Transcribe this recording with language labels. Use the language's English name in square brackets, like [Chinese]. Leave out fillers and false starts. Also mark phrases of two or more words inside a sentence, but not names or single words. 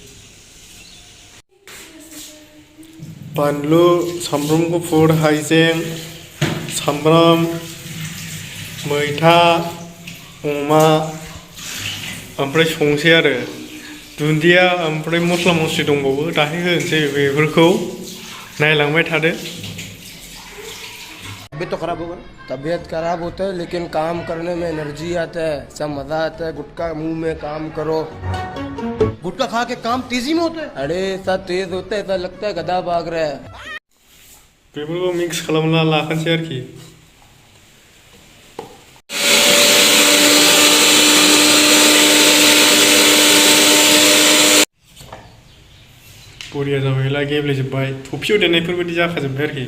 [Bodo] बानलु सामब्राम गुफुर हाइजें सामब्राम मैथा अमा ओमफ्राय संसै आरो दुन्दिया ओमफ्राय मस्ला मस्लि दंबावो दाहाय होनोसै बेफोरखौ नायलांबाय थादो। [Hindi] तबीयत तो खराब होगा, तबीयत खराब होता है लेकिन काम करने में एनर्जी आता है, सब मजा आता है। गुटखा मुंह में काम करो, गुटखा खा के काम तेजी में होता है। अरे ऐसा तेज होता है ऐसा लगता है गधा भाग रहा है। [Bodo] बेफोरखौ मिक्स खालामना लाखानोसै आरोखि। बरिया जाबायला गेब्लेजोब्बाय थफियाव देनायफोरबायदि जाखाजोब्बाय आरोखि।